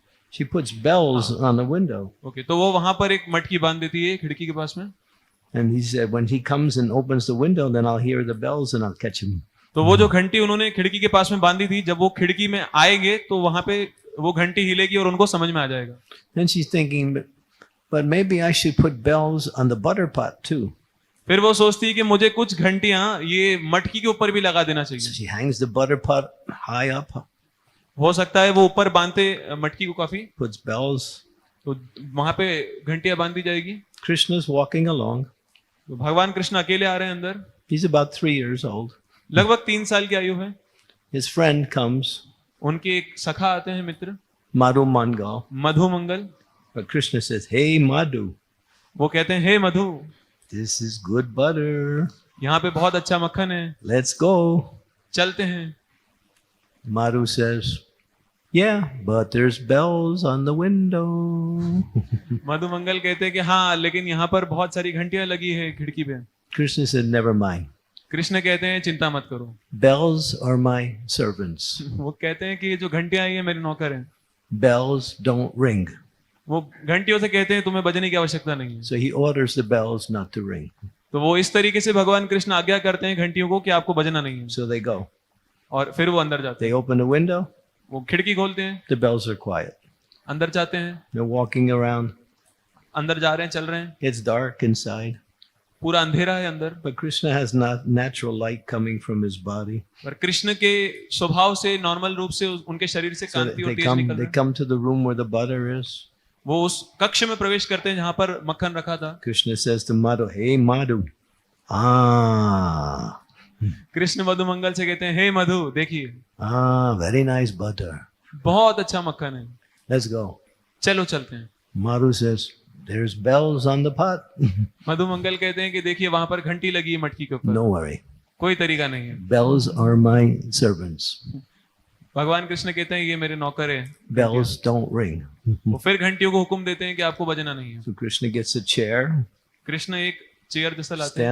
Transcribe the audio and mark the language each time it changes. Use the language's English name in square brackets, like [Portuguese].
[English] She puts bells on the window. [Hindi] Okay, तो वो वहां पर एक मटकी बांध देती है खिड़की के पास में। [English] And he said, when he comes and opens the window, then I'll hear the bells and I'll catch him. [Hindi] तो वो जो घंटी उन्होंने खिड़की के पास में बांधी थी, जब वो खिड़की में आएंगे तो वहां पे वो घंटी हिलेगी और उनको समझ में आ जाएगा। [English] Then she's thinking, but maybe I should put bells on the butter pot too. [Hindi] फिर वो सोचती है कि मुझे कुछ घंटियां ये मटकी के ऊपर भी लगा देना [English] So [Hindi] चाहिए। [English] she hangs the butter pot high up, [Hindi] हो सकता है वो ऊपर बांधते मटकी को काफी, [English] puts bells. [Hindi] तो वहां पे घंटियां बांधी जाएगी। [English] Krishna's walking along. [Hindi] तो भगवान कृष्ण अकेले आ रहे हैं अंदर, [English] He's about 3 years old. [Hindi] लगभग 3 साल की आयु है। [English] His friend comes, [Hindi] उनके एक सखा आते हैं मित्र, [English] Madhu Mangal. [Hindi] Madhu Mangal. [English] But Krishna says, hey, Madhu, [Hindi] वो कहते हैं, हे मधु, [English] this is good butter. [Hindi] यहाँ पे बहुत अच्छा मक्खन है, [English] Let's go. [Hindi] चलते हैं। [English] Madhu says, yeah, but there's bells on the window. [Hindi] मधु मंगल कहते हैं कि हाँ, लेकिन यहाँ पर बहुत सारी घंटियां लगी है खिड़की पे। [English] Krishna said, never mind. [Hindi] Krishna कहते हैं चिंता मत करो। [English] Bells are my servants. [Hindi] वो कहते हैं कि जो घंटियां आई है मेरे नौकर हैं। [English] Bells don't ring. [Hindi] वो घंटियों से कहते हैं तुम्हें बजने की आवश्यकता नहीं है। [English] So he orders the bells not to ring. [Hindi] तो वो इस तरीके से भगवान कृष्ण आज्ञा करते हैं घंटियों को कि आपको बजना नहीं है। [English] So they go. [Hindi] और फिर वो अंदर जाते [English] They open the window. [Hindi] हैं, वो खिड़की खोलते हैं, [English] The bells are quiet. [Hindi] अंदर जाते हैं, [English] They're walking around. [Hindi] अंदर जा रहे हैं, चल रहे हैं, [English] It's dark inside. [Hindi] पूरा अंधेरा है अंदर। [English] But Krishna has not natural light coming from his body. [Hindi] पर कृष्ण के स्वभाव से नॉर्मल रूप से उनके शरीर से [English] So [Hindi] कांति और तेज निकल रहा है। [English] come to the room where the butter is. [Hindi] वो उस कक्ष में प्रवेश करते हैं जहां पर मक्खन रखा था। [English] Krishna says to Madhu, hey Madhu. Ah. [Hindi] Krishna मधु मंगल से कहते हैं, हे मधु देखिए, [English] Very nice butter. [Hindi] बहुत अच्छा मक्खन है, [English] Let's go. [Hindi] चलो चलते हैं। [English] Madhu says, there's bells on the pot. [Hindi] मधु मंगल कहते हैं कि देखिए वहां पर घंटी लगी है मटकी के ऊपर, [English] No worry. [Hindi] कोई तरीका नहीं है। [English] Bells are my servants. [Hindi] भगवान कृष्ण कहते हैं ये मेरे नौकर है। [English] Bells don't ring. [Hindi] वो फिर घंटियों को हुक्म देते हैं कि आपको बजना नहीं है। [English] So Krishna gets a chair, [Hindi] Krishna एक चेयर जैसा लाते हैं,